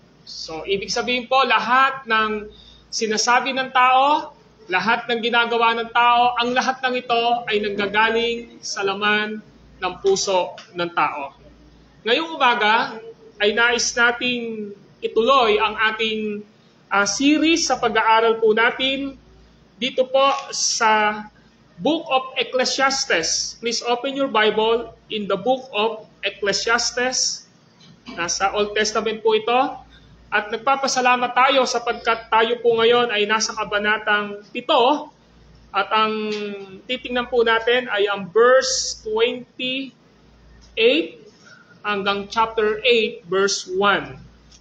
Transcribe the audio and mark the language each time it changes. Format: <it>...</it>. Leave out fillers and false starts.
<tl>So, ibig sabihin po, lahat ng sinasabi ng tao, lahat ng ginagawa ng tao, ang lahat ng ito ay nanggagaling sa laman ng puso ng tao. Ngayong umaga ay nais nating ituloy ang ating series sa pag-aaral po natin dito po sa Book of Ecclesiastes.</tl> <en>Please open your Bible in the Book of Ecclesiastes.</en> <tl>Nasa Old Testament po ito. At nagpapasalamat tayo sapagkat tayo po ngayon ay nasa kabanatang 7 at ang titingnan po natin ay ang verse 28 hanggang chapter 8 verse 1.</tl>